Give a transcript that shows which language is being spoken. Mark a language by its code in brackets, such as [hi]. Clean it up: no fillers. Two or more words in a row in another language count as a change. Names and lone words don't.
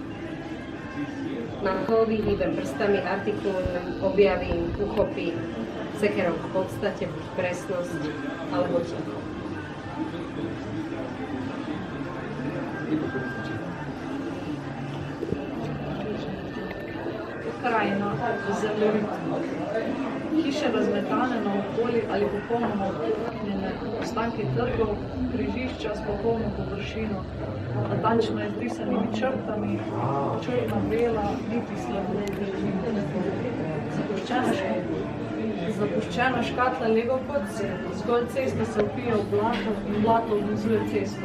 [sk] Mám hlavy, hýbem prstami, artikulujem, objavím, uchopím, sekerou v podstate buď presnosť, alebo ticho. [sl] Krajina, zemljevita. Hiše razmetane naokoli ali popolnoma odkupljene, ostanki trgov, križišča s popolno površino, natančno izbrisanimi črtami, črna, bela, niti sledu. Zapuščena škatla Lego kocke, zgolj cesta se vpije v blato in blato odvezuje cesto.